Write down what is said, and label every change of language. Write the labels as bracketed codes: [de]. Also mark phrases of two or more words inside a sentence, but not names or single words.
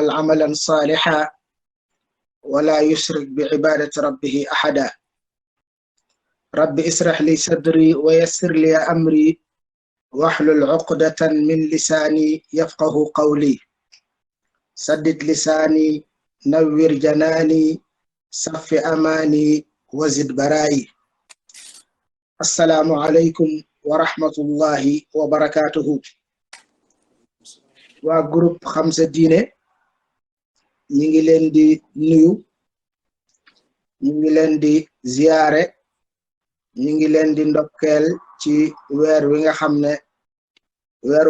[ar] عملا صالحا ولا يشرك بعبادة ربه أحدا رب اسرح لي صدري ويسر لي أمري واحلل عقدة من لساني يفقه قولي سدد لساني نور جناني صف أماني وزد برائي السلام عليكم ورحمة الله وبركاته [wo] waa groupe xam sa diine ñi ngi leen di nuyu ñi ngi leen di ziyaare ñi ngi leen di ndokkeel ci weer wi nga xam ne weeru